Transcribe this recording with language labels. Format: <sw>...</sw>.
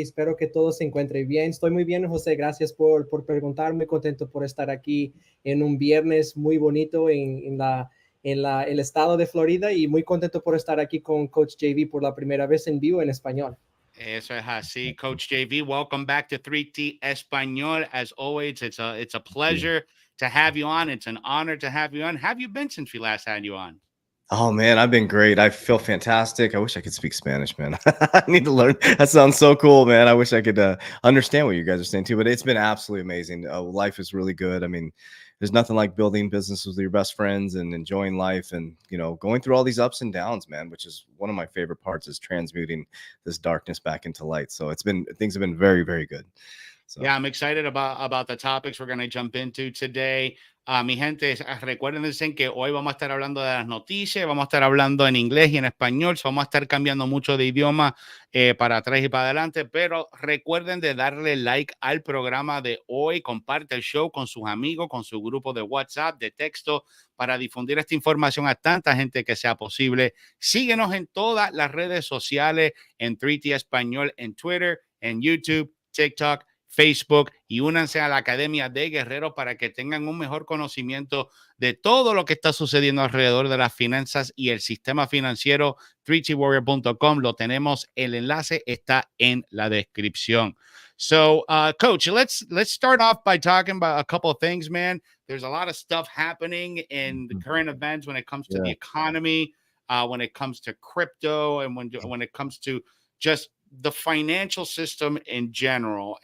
<es>Espero que todos se encuentren bien. Estoy muy bien, José. Gracias por preguntar. Muy contento por estar aquí en un viernes muy bonito en el estado de Florida y muy contento por estar aquí con Coach JV por la primera vez en vivo en español. Eso es así, Coach JV.</es> <en>Welcome back to 3T Español. As always, it's a pleasure to have you on. It's an honor to have you on. Have you been since we last had you on? Oh man, I've been great. I feel fantastic. I wish I could speak Spanish, man. I need to learn. That sounds so cool, man. I wish I could understand what you guys are saying too. But it's been absolutely amazing. Life is really good. I mean, there's nothing like building business with your best friends and enjoying life, and going through all these ups and downs, man. Which is one of my favorite parts, is transmuting this darkness back into light. So things have been very, very good. So. Yeah, I'm excited about the topics we're going to jump into today.</en> <es>Mi gente, recuérdense que hoy vamos a estar hablando de las noticias, vamos a estar hablando en inglés y en español, vamos a estar cambiando mucho de idioma para atrás y para adelante, pero recuerden de darle like al programa de hoy, comparte el show con sus amigos, con su grupo de WhatsApp, de texto, para difundir esta información a tanta gente que sea posible. Síguenos en todas las redes sociales, en 3T Español, en Twitter, en YouTube, TikTok, Facebook, y únanse a la Academia de Guerreros para que tengan un mejor conocimiento de todo lo que está sucediendo alrededor de las finanzas y el sistema financiero. 3twarrior.com, lo tenemos, el enlace está en la descripción.</es> <en>So, Coach, let's start off by talking about a couple of things, man. There's a lot of stuff happening in the current events when it comes to the economy, when it comes to crypto, and when it comes to just the financial system in general.</en>